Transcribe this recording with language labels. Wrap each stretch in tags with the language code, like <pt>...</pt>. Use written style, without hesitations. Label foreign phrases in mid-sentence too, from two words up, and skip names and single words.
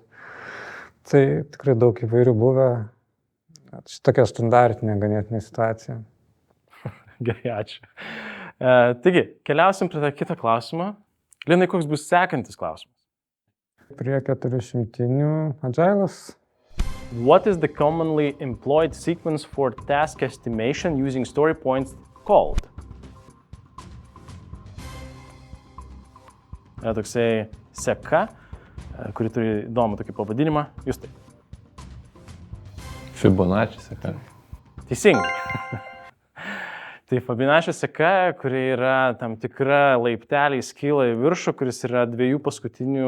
<lt>Tai tikrai daug įvairių buvę. Šitokia standartinė ganėtinė situacija. Gerai, ačiū. Taigi, keliausim prie kito klausimo. Linai, koks bus sekantis klausimas? Prie 400 Agile'as.</lt> <en>What is the commonly employed sequence for task estimation using story points called?</en> <lt>Yra toksai seka, kuri turi įdomų tokį pavadinimą. Jūs tai. Fibonacci seka. Teisingai. Tai Fibonacci seka, kuri yra tam tikra laipteliai skyla į viršų, kuris yra 2 paskutinių</lt>